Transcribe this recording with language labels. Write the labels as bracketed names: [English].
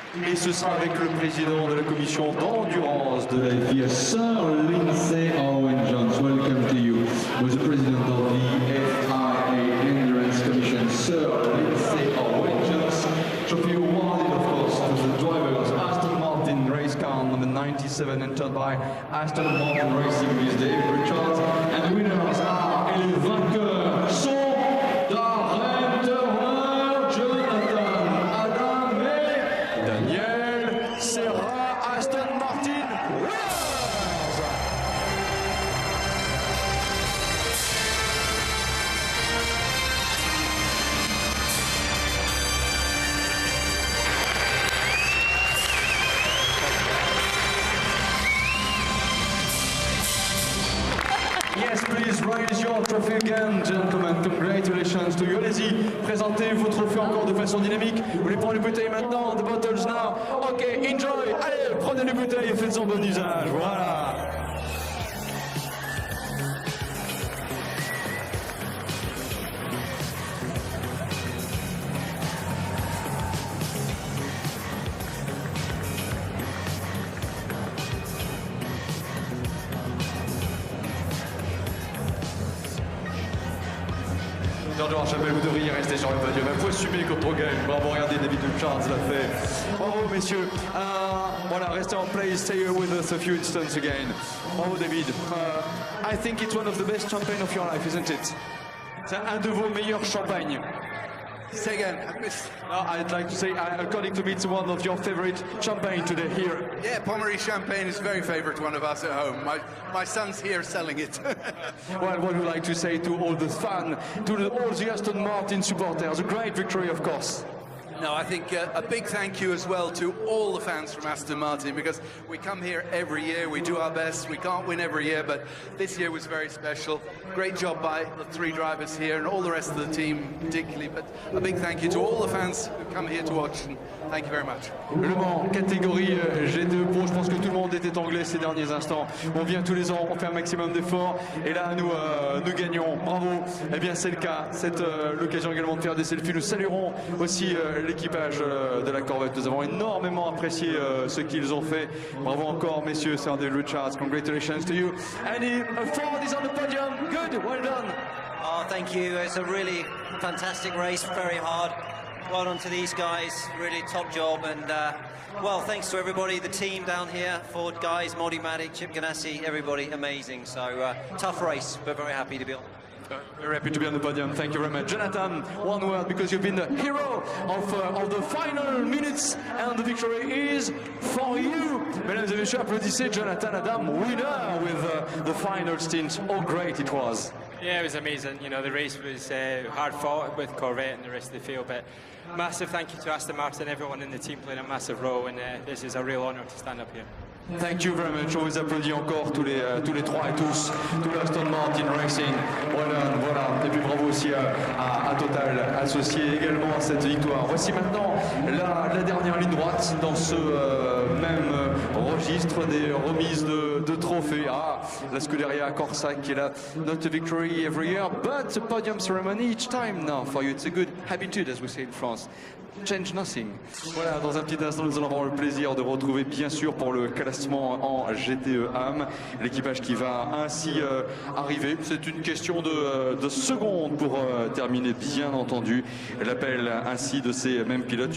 [French] Et ce sera avec le président de la commission d'endurance de la FIA, Sir Lindsay Owen-Jones. [English] Welcome to you. Was the president of the FIA Endurance Commission, Sir Lindsay Owen-Jones. Trophy awarded, of course, to the drivers. Aston Martin race car number 97, entered by Aston Martin Racing with David Richards. And the winners are, [French] et les vainqueurs sont [English] Darren Turner, Jonathan Adam et Daniel Serra, Aston Martin. Yes, please raise your trophy again, gentlemen. Congratulations to you. [French] Allez-y, présentez vos trophées encore de façon dynamique. Vous voulez prendre les bouteilles maintenant? [English] The bottles now. Ok, enjoy. [French] Allez, prenez les bouteilles et faites-en bon usage. Voilà. George Chapelle, vous devriez rester sur le podium. Il faut assumer quand on gagne. Bravo, regardez, David Richards l'a fait. Bravo, messieurs. Voilà, restez en place. [English] Stay here with us a few instants again. Bravo, David. I think it's one of the best champagne of your life, isn't it? [French] C'est un de vos meilleurs champagnes. [English] Say again. I'd like to say, according to me, it's one of your favorite champagne today here. Yeah, Pommery champagne is very favorite one of us at home. My son's here selling it. Well, what would you like to say to all the fans, to all the Aston Martin supporters? A great victory, of course. No, I think a big thank you as well to all the fans from Aston Martin, because we come here every year, we do our best, we can't win every year, but this year was very special. Great job by the three drivers here and all the rest of the team particularly, but a big thank you to all the fans who come here to watch, and thank you very much. [French] Le Mans, catégorie G2 Pro, je pense que tout le monde était anglais ces derniers instants. On vient tous les ans, on fait un maximum d'efforts, et là nous gagnons. Bravo. Eh bien c'est le cas, c'est l'occasion également de faire des selfies. Nous saluerons aussi l'équipage de la Corvette. Nous avons énormément apprécié ce qu'ils ont fait. Bravo encore, messieurs, Sir David Richards. [English] Congratulations to you. And Ford is on the podium. Good, well done. Oh, thank you. It's a really fantastic race, very hard. Well done to these guys, really top job. And well, thanks to everybody, the team down here, Ford guys, Moldy Maddock, Chip Ganassi, everybody, amazing. So tough race, but very happy to be on. Very happy to be on the podium. Thank you very much. Jonathan, one word, because you've been the hero of the final minutes, and the victory is for you. [French] Mesdames et messieurs, applaudissez [English] Jonathan Adam, winner with the final stint. Oh, great it was. Yeah, it was amazing. You know, the race was hard fought with Corvette and the rest of the field, but massive thank you to Aston Martin, everyone in the team playing a massive role, and this is a real honour to stand up here. Thank you very much. [French] On vous applaudit encore tous les trois et tous, tout l'Aston Martin Racing. Voilà. Et puis bravo aussi à Total, associé également à cette victoire. Voici maintenant la dernière ligne droite dans ce même registre des remises de trophées. La Scuderia Corsa qui est là. [English] Not a victory every year, but a podium ceremony each time now for you. It's a good habitude, as we say in France. change nothing. [French] Voilà, dans un petit instant, nous allons avoir le plaisir de retrouver, bien sûr, pour le classement en GTE AM, l'équipage qui va ainsi arriver. C'est une question de secondes pour terminer, bien entendu, l'appel ainsi de ces mêmes pilotes.